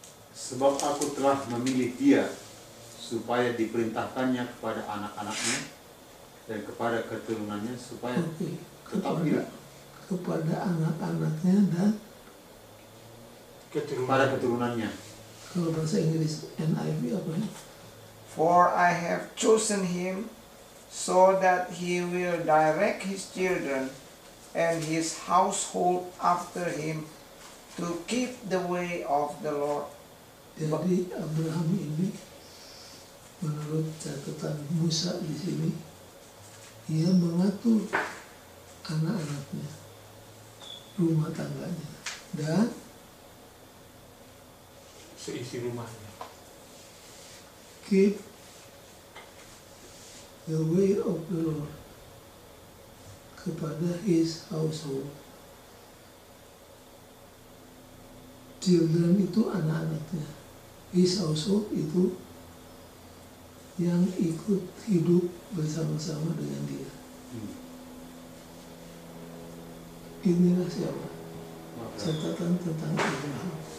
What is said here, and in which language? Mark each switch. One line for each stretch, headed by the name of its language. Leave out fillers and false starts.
Indonesian: Sebab aku telah memilih dia supaya diperintahkannya kepada anak-anaknya dan kepada keturunannya supaya Oke, tetap hidup. kepada anak-anaknya dan Kepada keturunannya. kalau bahasa Inggris NIV apa ya?
English: For I have chosen him so that he will direct his children and his household after him to keep the way of the Lord.
Indonesian: Jadi Abraham ini menurut catatan Musa di sini, ia mengatur anak-anaknya, rumah tangganya, dan Seisi rumahnya.
English: keep the way of the Lord
Indonesian: kepada
English: his household.
Indonesian: Children itu anak-anaknya,
English: his household
Indonesian: itu yang ikut hidup bersama-sama dengan dia. Inilah siapa? Catatan tentang Abraham.